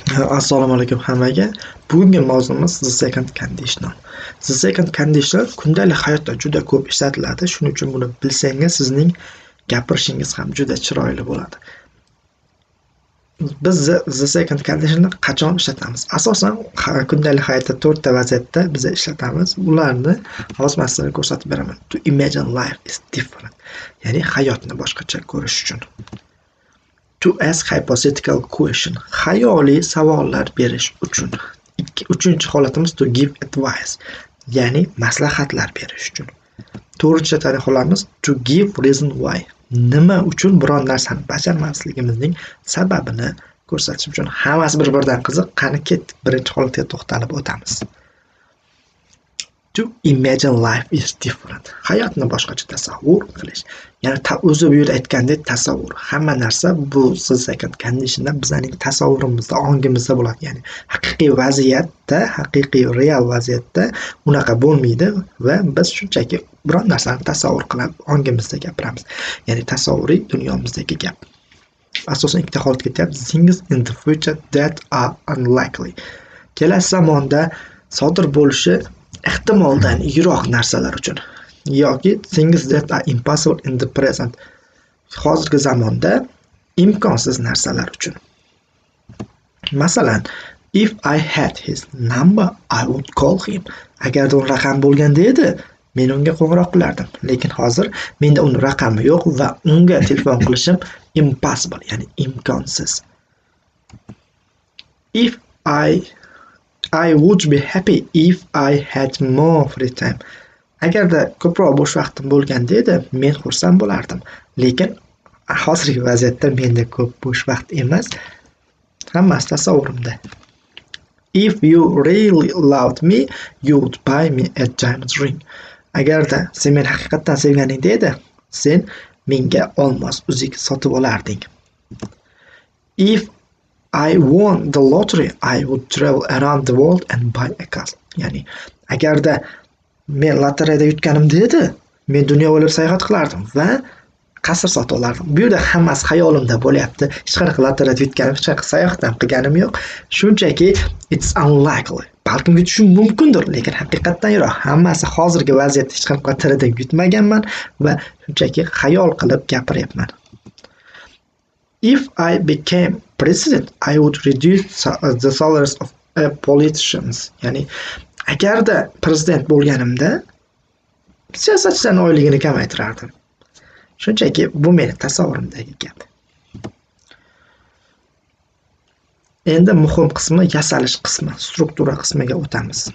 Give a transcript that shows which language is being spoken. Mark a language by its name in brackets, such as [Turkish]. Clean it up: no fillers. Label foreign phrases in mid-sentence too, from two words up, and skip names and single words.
[Uzbek] Assalomu alaykum hammaga. Bugungi mavzuimiz [English] the second conditional. The second conditional [Uzbek] kundalik hayotda juda ko'p ishlatiladi. Shuning uchun buni bilsangiz sizning gapirishingiz ham juda chiroyli bo'ladi. Biz [English] the second conditional [Uzbek] qachon ishlatamiz? Asosan kundalik hayotda 4 ta vaziyatda biz ishlatamiz. Ularni hozir men sizlarga ko'rsatib beraman. [English] To imagine life is different. [Uzbek] Ya'ni hayotni boshqacha ko'rish uchun. [English] To ask hypothetical question. [Uzbek] Xayoliy savollar berish uchun. Uchinchi holatimiz [English] to give advice. [Uzbek] Ya'ni maslahatlar berish uchun. To'rtinchi holatimiz [English] to give reason why. [Uzbek] Nima uchun biron narsani bajarmasligimizning sababini ko'rsatish uchun. Hammasi bir-biridan qiziq. Qani ketdik, birinchi holatga to'xtalib o'tamiz. [English] To imagine life is different. [Uzbek] Hayotni boshqacha tasavvur qilish. Ya'ni o'zi bu yerda aytgandek tasavvur. Hamma narsa bu [English] second conditionda [Uzbek] bizning tasavvurimizda, ongimizda bo'ladi. Ya'ni haqiqiy vaziyatda, haqiqiy real vaziyatda unaqa bo'lmaydi va biz shunchaki biron narsani tasavvur qilib ongimizda gapiramiz. Ya'ni tasavvuriy dunyomizdagi gap. Asosan ikkita holat ketyapti. [English] Things in the future that are unlikely. [Uzbek] Kelasi zamonda sodir bo'lishi ehtimoldan yiroq narsalar uchun yoki [English] things that are impossible in the present. [Uzbek] Hozirgi zamonda imkonsiz narsalar uchun. Masalan, [English] if I had his number, I would call him. [Uzbek] Agarda uni raqam bo'lganda edi, men unga qo'ng'iroq qilardim. Lekin hozir menda uni raqami yo'q va unga telefon qilishim impossible, ya'ni imkonsiz. [English] If I would be happy if I had more free time. [Uzbek] Agarda ko'proq bo'sh vaqtim bo'lganda edi, men xursand bo'lardim. Lekin hozirgi vaziyatda menda ko'p bo'sh vaqt emas. Hammasi tasavvurimda. [English] If you really loved me, you would buy me a diamond ring. [Uzbek] Agarda sen meni haqiqatan sevganingda edi, sen menga olmos uzuk sotib olarding. [English] If I won the lottery, I would travel around the world and buy a castle. [Uzbek] Ya'ni agarda men lotereyada yutganimda edi, men dunyo bo'ylab sayohat qilardim va qasr sotib olardim. Bu yerda hammasi xayolimda bo'lyapti. Hech qanaqa lotereyada yutganim, hech qanaqa sayohat ham qilganim yo'q. Shunchaki [English] it's unlikely. [Uzbek] Balkim yutishim mumkindir, lekin haqiqatdan yiroq. Hammasi hozirgi vaziyatda hech qanaqa lotereyada yutmaganman va shunchaki xayol qilib gapiryapman. [English] If I became president, I would reduce the salaries of politicians. [Uzbek] Ya'ni agarda prezident bo'lganimda siyosatchilarning oyligini kamaytirardim. Shunchaki bu meni tasavvurimdagi gap. Endi muhim qismi yasalish qismi, struktura qismiga o'tamiz.